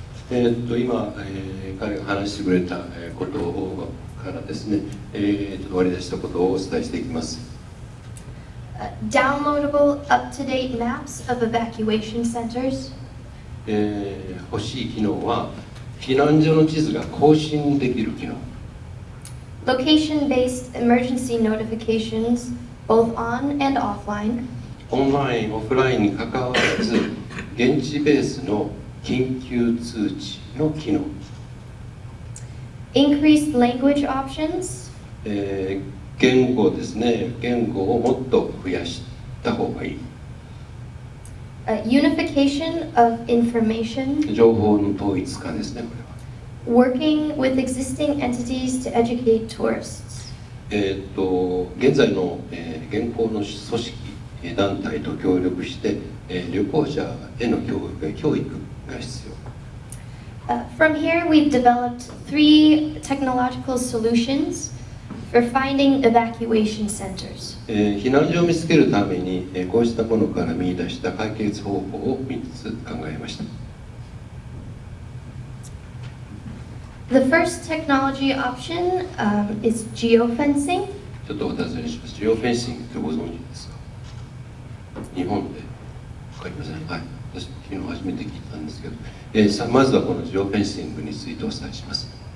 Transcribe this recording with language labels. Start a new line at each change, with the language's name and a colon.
Japanese: 今、彼が話してくれたことからですね、割り出したことをお伝えしていきます。
English: Downloadable up-to-date maps of evacuation centers.
Japanese: 欲しい機能は避難所の地図が更新できる機能。
English: Location-based emergency notifications, both on and offline.
Japanese: オンライン、オフラインにかかわらず、現地ベースの緊急通知の機能。
English: Increased language options.
Japanese: 言語ですね。言語をもっと増やした方がいい。
English: Unification of information.
Japanese: 情報の統一化ですね、これは。
English: Working with existing entities to educate tourists.
Japanese: 現在の、現行の組織、団体と協力して、旅行者への教育が必要。
English: From here, we've developed 3 technological solutions for finding evacuation centers.
Japanese: 避難所を見つけるために、こうしたものから見出した解決方法を3つ考えました。
English: The first technology option is geofencing.
Japanese: ちょっとお尋ねします。ジオフェンシングってご存知ですか？日本でわかりません。はい。私も昨日初めて聞いたんですけど、まずはこのジオフェンシングについてお伝えします。